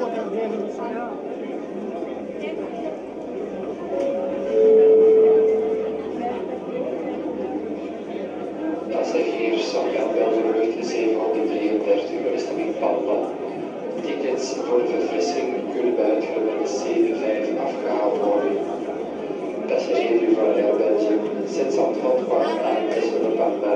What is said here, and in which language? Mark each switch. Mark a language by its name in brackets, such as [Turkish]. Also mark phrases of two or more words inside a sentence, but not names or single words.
[Dutch] Passagiers afgangen vlucht 733 met bestemming Palma. Tickets voor de verfrissing kunnen bij het terminal C5 afgehaald worden. [French] Passagiers du vol Air Belgium 733 à Aix de Palma.